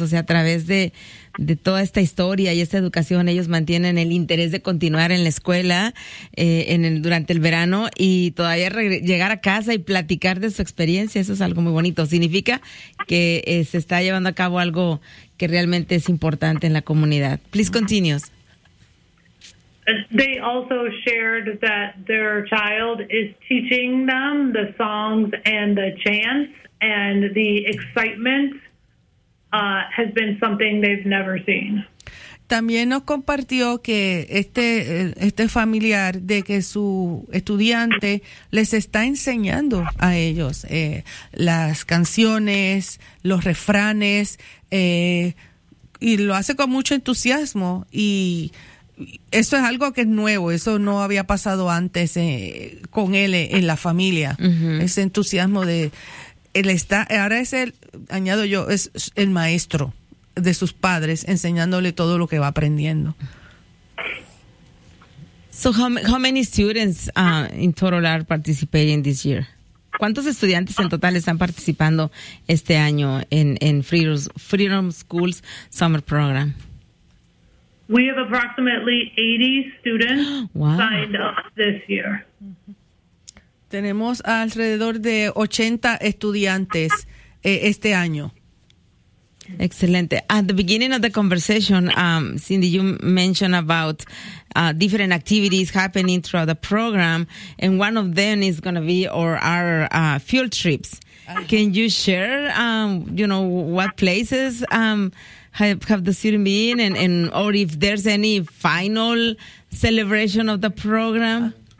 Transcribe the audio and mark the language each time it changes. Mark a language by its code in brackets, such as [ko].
[es] O sea, a través de toda esta historia y esta educación, ellos mantienen el interés de continuar en la escuela durante el verano y todavía llegar a casa y platicar de su experiencia. Eso es algo muy bonito. Significa que se está llevando a cabo algo que realmente es importante en la comunidad. [en] Please continue. They also shared that their child is teaching them the songs and the chants and the excitement has been something they've never seen. [es] También nos compartió que este familiar, de que su estudiante les está enseñando a ellos las canciones, los refranes, y lo hace con mucho entusiasmo. Y eso es algo que es nuevo, eso no había pasado antes con él en la familia. Uh-huh. Ese entusiasmo de... Él está, ahora es el, añado yo, es el maestro de sus padres, enseñándole todo lo que va aprendiendo. [en] So how many students in total are participating this year? [es] ¿Cuántos estudiantes en total están participando este año en Freedom Schools Summer Program? [en] We have approximately 80 students, wow, signed up this year. [es] Tenemos alrededor de 80 estudiantes este año. Excelente. [en] At the beginning of the conversation, Cindy, you mentioned about different activities happening throughout the program, and one of them is going to be field trips. Can you share, what places have the student been, and or if there's any final celebration of the program?